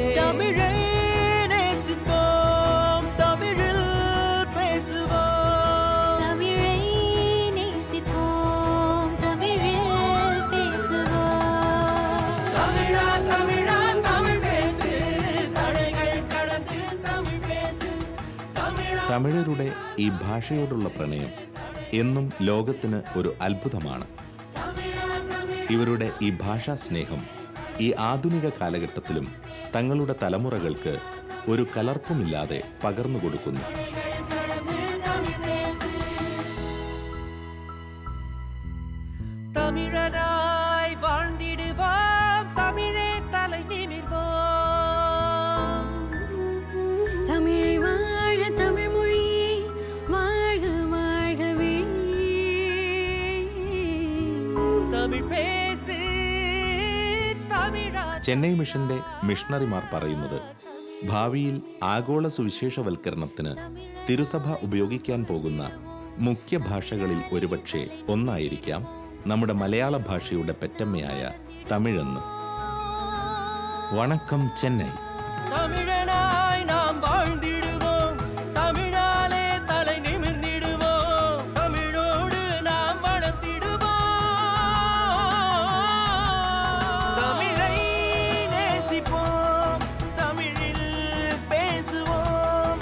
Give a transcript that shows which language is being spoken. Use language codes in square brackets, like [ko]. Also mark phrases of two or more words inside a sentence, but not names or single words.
[ta] தமிழை நேசிப்போம், தமிழில் பேசுவோம். தமிழை நேசிப்போம், தமிழில் பேசுவோம். தமிழா தமிழா தமிழ் பேசு, தடைகள் கடந்து தமிழ் பேசு. [ml] തമിഴരുടെ ഈ ഭാഷയോടുള്ള പ്രണയം എന്നും ലോകത്തിന് ഒരു അത്ഭുതമാണ്. ഇവരുടെ ഈ ഭാഷാ സ്നേഹം ഈ ആധുനിക കാലഘട്ടത്തിലും തങ്ങളുടെ തലമുറകൾക്ക് ഒരു കലർപ്പുമില്ലാതെ പകർന്നു കൊടുക്കുന്നു. [ta] தமிழனாய் வாழ்ந்திடுவோம், தமிழே தலை நிமிர்வோம். தமிழை வாழ தமிழ் மொழியே வாழ்க வாழ்கவே. தமிழ் பேசு தமிழா. [ml] ചെന്നൈ മിഷന്റെ മിഷണറിമാർ പറയുന്നത് ഭാവിയിൽ ആഗോള സുവിശേഷവൽക്കരണത്തിന് തിരുസഭ ഉപയോഗിക്കാൻ പോകുന്ന മുഖ്യ ഭാഷകളിൽ ഒരുപക്ഷെ ഒന്നായിരിക്കാം നമ്മുടെ മലയാള ഭാഷയുടെ പെറ്റമ്മയായ തമിഴെന്ന്. വണക്കം ചെന്നൈ. [ta] தமிழனாய் நாம் வாழ்ந்திடுவோம், தமிழாலே தலை நிமிர்ந்திடுவோம். தமிழோடு நாம் வளர்த்திடுவோம். தமிழை நேசிப்போம், தமிழில் பேசுவோம்.